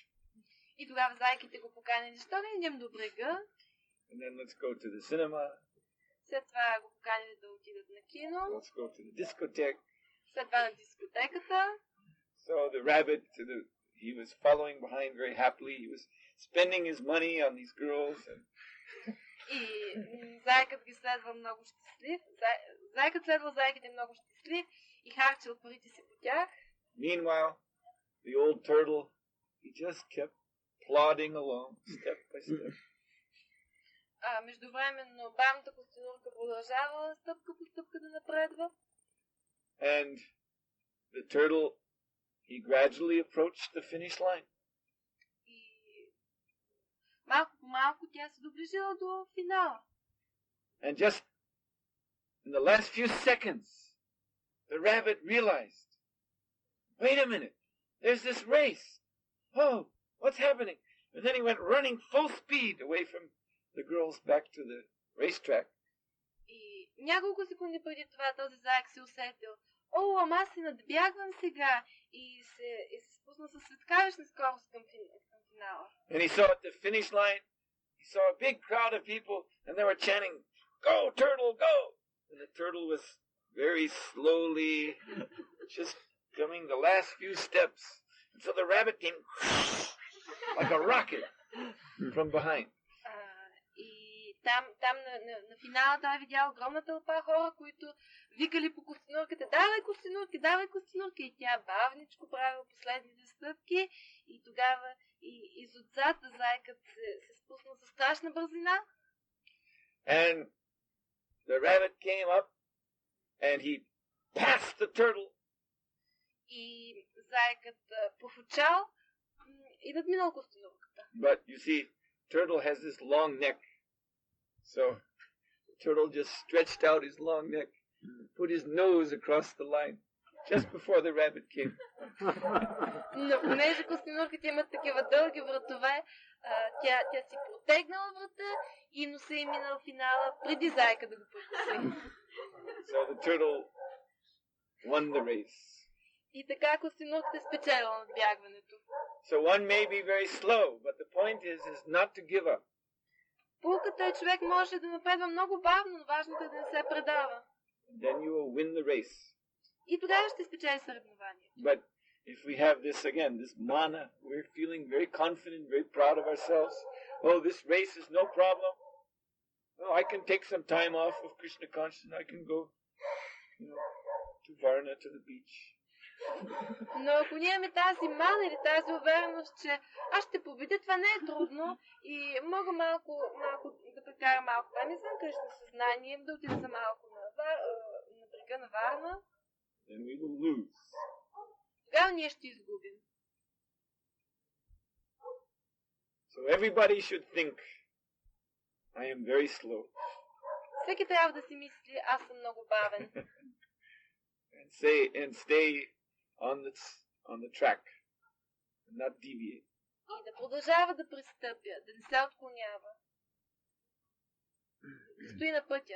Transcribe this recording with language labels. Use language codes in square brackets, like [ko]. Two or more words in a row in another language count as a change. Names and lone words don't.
[bg] И тогава зайките го поканили, защо не идем до брега? [en] And then let's go to the cinema. [bg] След това го поканили да отидат на кино. [en] Let's go to the discotheque. [bg] След това на дискотеката. [en] So the rabbit, he was following behind very happily. He was spending his money on these girls. [bg] И зайкът ги следва много щастлив. Зайкът следва зайките много щастлив и харчил парите си по тях. [en] Meanwhile, the old turtle, he just kept plodding along, step by step. [bg] Междувременно бавната костенурка продължава стъпка по стъпка да напредва. [en] And the turtle, he gradually approached the finish line. [bg] И малко по малко тя се доближила до финала. [en] And just in the last few seconds, the rabbit realized, wait a minute, there's this race. Oh, what's happening? And then he went running full speed away from the girls back to the racetrack. [bg] И няколко секунди преди това този заек се усетил. О, ама аз се надбягвам сега и се спусна със светкавична скорост към финала. [en] And he saw at the finish line, he saw a big crowd of people and they were chanting, go, turtle, go! And the turtle was very slowly just coming the last few steps. And so the rabbit came like a rocket from behind. [bg] И там на финала той видял огромна тълпа хора, които викали по костенурката, давай костенурка, и тя бавничко правила последните стъпки и тогава и изотзад зайкът се спусна със страшна бързина. [en] And the rabbit came up and he passed the turtle. [bg] И зайкът пофучал и надминал костенурката. [en] But you see, turtle has this long neck. So the turtle just stretched out his long neck, put his nose across the line just before the rabbit came. [bg] Но понеже костенурките имат такива дълги вратове, тя си протегнала врата и носа е минал финала преди зайка да го потуши. [en] So the turtle won the race. [bg] И така костенурката спечелила надбягването. [en] So one may be very slow, but the point is not to give up. [bg] Пулката е, човек може да напредва много бавно, но важното е да не се предава. [en] Then you will win the race. [bg] И тогава ще спечели съревнованието. [en] But if we have this mana, we're feeling very confident, very proud of ourselves. Oh, this race is no problem. Oh, I can take some time off of Krishna consciousness. I can go, to Varna, to the beach. [bg] Но ако ние имаме тази мана или тази увереност, че аз ще победя, това не е трудно и мога малко да прекарам малко време извън Кришна съзнание, да отида за малко на брега на Варна, [en] then we will lose. [bg] Тогава ние ще изгубим. [en] So everybody should think, I am very slow. [bg] Всеки трябва да си мисли, аз съм много бавен. [en] And stay on the track and not deviate. [bg] И да продължава да пристъпя, да не се отклонява. стои на пътя.